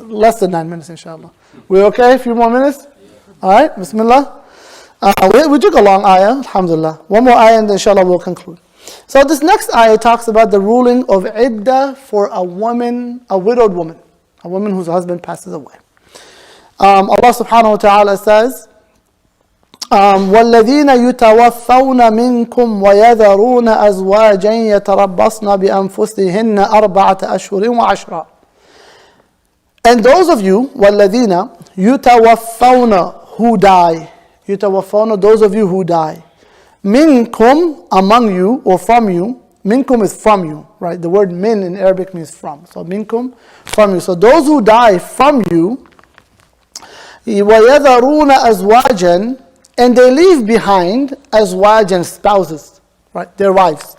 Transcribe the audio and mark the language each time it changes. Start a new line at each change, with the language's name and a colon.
English: Less than 9 minutes, inshallah. We okay? A few more minutes? All right, bismillah. We took a long ayah, alhamdulillah. One more ayah and then inshallah we'll conclude. So this next ayah talks about the ruling of iddah for a woman, a widowed woman, a woman whose husband passes away. Allah subhanahu wa ta'ala says,
Arabic: وَالَّذِينَ يُتَوَفَّوْنَ مِنْكُمْ وَيَذَرُونَ أَزْوَاجًا يَتَرَبَّصْنَ بِأَنفُسِهِنَّ أَرْبَعَةَ أَشْهُرٍ وَعَشْرًا.
English: And those of you,
Arabic: وَالَّذِينَ يُتَوَفَّوْنَ,
English: who die. Yutawaffawna, those of you who die. Minkum, among you, or from you. Minkum is from you, right? The word min in Arabic means from. So minkum, from you. So those who die from you,
Arabic: وَيَذَرُونَ أَزْوَاجًا,
English: and they leave behind azwajan, spouses, right? Their wives.